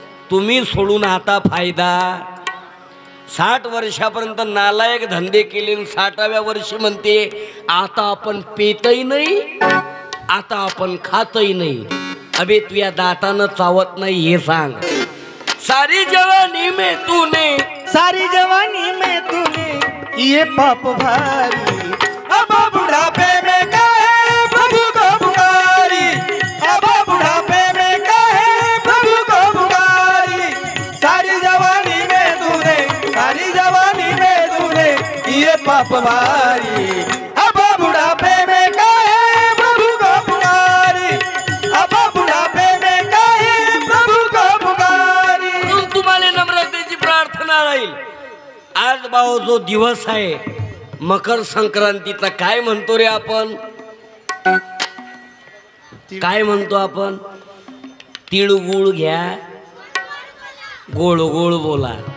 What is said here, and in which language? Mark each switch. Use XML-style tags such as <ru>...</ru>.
<mr>तुम्ही सोडून आता फायदा. 60 वर्षापर्यंत नालायक धंदे केले, 60व्या वर्षी म्हणते आता आपण पेतही नाही, आता आपण खातही नाही. अबे तुझ्या दातानं चावत नाही हे सांग.</mr> <hi>सारी जवानी में तूने, सारी जवानी में तूने ये पाप भारी. अब बुढ़ापे में कहे प्रभु को पुकारी, अब बुढ़ापे में कहे प्रभु को पुकारी. सारी जवानी में तूने, सारी जवानी में तूने ये पाप भारी. अब बुढ़ापे में कहे प्रभु को पुकारी, अब बुढ़ापे में कहे प्रभु को पुकारी.</hi> <mr>म्हणून तुम्हाला नम्रतेची प्रार्थना राहील. आज भाऊ जो दिवस आहे मकर संक्रांतीचा, काय म्हणतो रे आपण? काय म्हणतो आपण? तिळगुळ घ्या, गोड गोड बोला.</mr>